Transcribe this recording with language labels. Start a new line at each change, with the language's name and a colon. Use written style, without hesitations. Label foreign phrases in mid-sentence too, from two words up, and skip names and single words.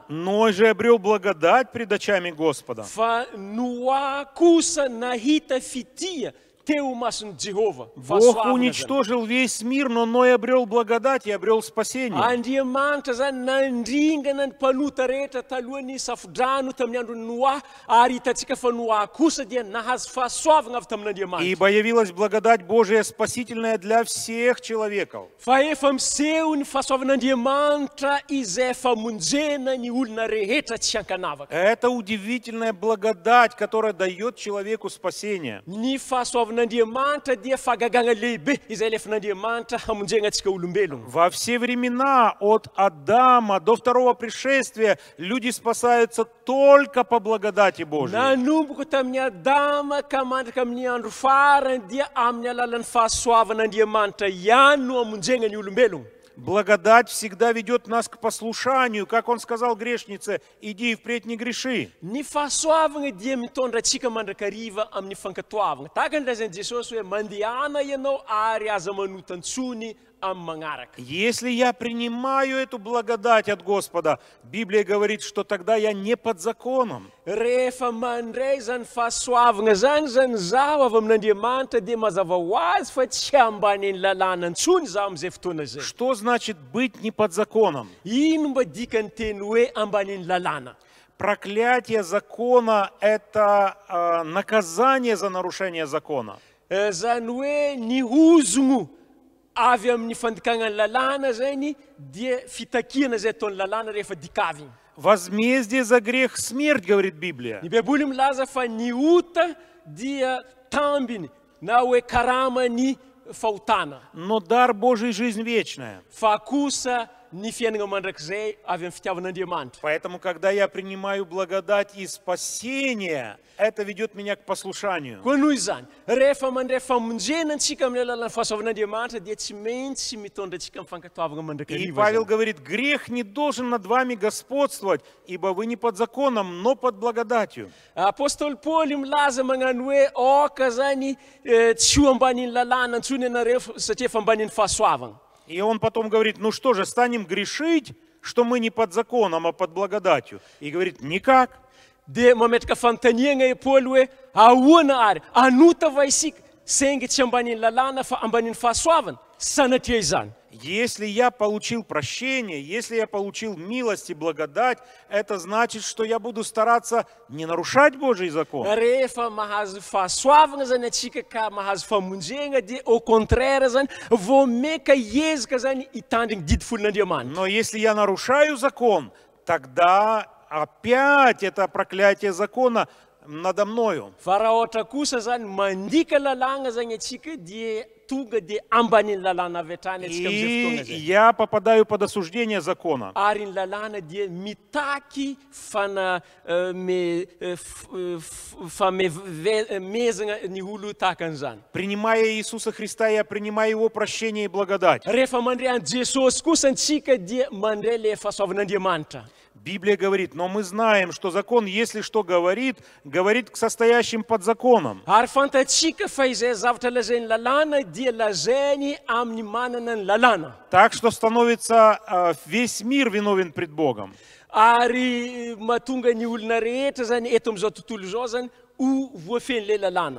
Russian: Ной же обрел благодать пред очами Господа.
Malagasy: Fa Noa kosa nahita fitia teo mason'i Jehovah.
Russian: Бог
Malagasy: Fahasoavana zany.
Russian: уничтожил весь мир, но Ной обрел благодать и обрел спасение.
Malagasy: Andriamanitra zany nandringana ny mpanota rehetra talohany safodrano tamin'ny andron'ny Noa ary hitantsika fa Noa kosa dia nahazo fahasoavana avy tamin'Andriamanitra.
Russian: Ибо явилась благодать Божия спасительная для всех человеков.
Malagasy: Fa efa miseho ny fahasoavan'Andriamanitra izay famonjena ny olona rehetra tsy hankanavaka.
Russian: Это удивительная благодать, которая дает человеку спасение.
Malagasy: Ny fahasoavan'Andriamanitra fahasoavan'Andriamanitra dia fahagagana lehibe izay alefan'Andriamanitra hamonjena antsika olombelona.
Russian: Во все времена, от Адама до второго пришествия, люди спасаются только по благодати Божьей.
Malagasy: Nanomboka tamin'ny Adama ka mandraka amin'ny andro farany dia amin'ny alalan'ny fahasoavan'Andriamanitra ihany no hamonjena ny olombelona.
Russian: Благодать всегда ведет нас к послушанию, как он сказал грешнице, иди и впредь не греши.
Malagasy: Ny fahasoavana dia mitondra antsika mandrakariva amin'ny fankatoavana. Tahaka ny lazain'i Jesosy hoe mandehana ianao ary aza manotan-tsony amin'ny magnaraka.
Russian: Если я принимаю эту благодать от Господа, Библия говорит, что тогда я не под законом.
Malagasy: Rehefa mandray zany fahasoavana zany zaho avy amin'Andriamanitra dia mazava ho azy fa tsy ambany ny lalàna antsony zaho amin'izay fotoana izay.
Russian: Что значит быть не под законом?
Malagasy: Ino mba dikany teny hoe ambany ny lalàna?
Russian: Проклятие закона – это наказание за нарушение закона.
Malagasy: Zany hoe ny ozogno avy amin'ny fandikana ny lalàna zany dia fitakiana zay ataon'ny lalàna rehefa dikavy.
Russian: Возмездие за грех – смерть, говорит Библия.
Malagasy: Ny Baiboly milaza fa ny ota dia tambiny na hoe karamany fahotana.
Russian: Но дар Божий – жизнь вечная.
Malagasy: Fa kosa ny fiainana mandrakizay avy amin'ny fitiavan'Andriamanitra.
Russian: Поэтому, когда я принимаю благодать и спасение, это ведет меня к послушанию.
Malagasy: Koa noho izany, rehefa mandray famonjena antsika amin'ny alalan'ny fahasoavan'Andriamanitra dia tsy maintsy mitondra antsika amin'ny fankatoavana
Russian: И
Malagasy: mandrakariva.
Russian: Павел говорит, грех не должен над вами господствовать, ибо вы не под законом, но под благодатью.
Malagasy: Apôstôly Paoly milaza magnano hoe aoka zany tsy ho ambanin'ny lalàna antsony ianareo satria efa ambanin'ny fahasoavana.
Russian: И он потом говорит, ну что же, станем грешить, что мы не под законом, а под благодатью? И говорит, никак.
Malagasy: Dia mametraka fanontaniana i Paoly hoe ahoana ary anota va isika saingy tsy ambanin'ny lalàna fa ambanin'ny fahasoavana sanatria izany.
Russian: Если я получил прощение, если я получил милость и благодать, это значит, что я буду стараться не нарушать Божий закон.
Malagasy: Rehefa mahazo fahasoavana zany atsika ka mahazo famonjena dia
French: au contraire
Malagasy: zany vao meka hiezaka zany hitandriny didifolon'Andriamanitra.
Russian: Но если я нарушаю закон, тогда опять это проклятие закона надо мною.
Malagasy: Fa raha ohatra kosa zany mandika lalàna zany atsika dia tonga dia ambanin'ny lalàna avy hatrany atsika amin'izay fotoana
Russian: И
Malagasy: zay.
Russian: я попадаю под осуждение закона.
Malagasy: Ary ny lalàna dia mitaky fanomezana ny olo tahaka an'izany.
Russian: Принимая Иисуса Христа, я принимаю Его прощение и благодать.
Malagasy: Rehefa mandray an Jesosy kosa antsika dia mandray le fahasoavan'Andriamanitra.
Russian: Библия говорит, но мы знаем, что закон, если что говорит, говорит к состоящим под законом.
Malagasy: Ary fantatsika fa izay zavatra lazain'ny lalàna dia lazainy amin'ny manana ny lalàna.
Russian: Так что становится весь мир виновен пред Богом.
Malagasy: Ary mahatonga ny olona rehetra zany eto amin'izao tontolo izao zany ho voafen'le lalàna.